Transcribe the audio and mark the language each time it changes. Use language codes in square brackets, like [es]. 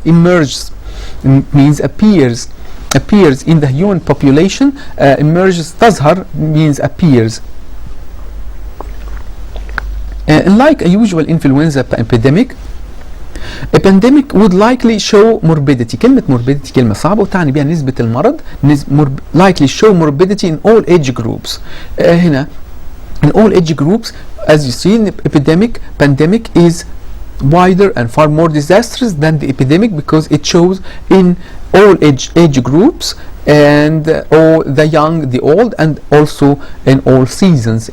[en] Emerges means appears in the human population. Emerges تظهر means appears. Unlike a usual influenza epidemic, a pandemic would likely show morbidity. [ar] كلمة morbidity كلمة صعبة وتعني بها نسبة المرض. [en] Likely show morbidity in all age groups. هنا in all age groups, as you see, the pandemic is wider and far more disastrous than the epidemic because it shows in all age groups, and all the young, the old, and also in all seasons.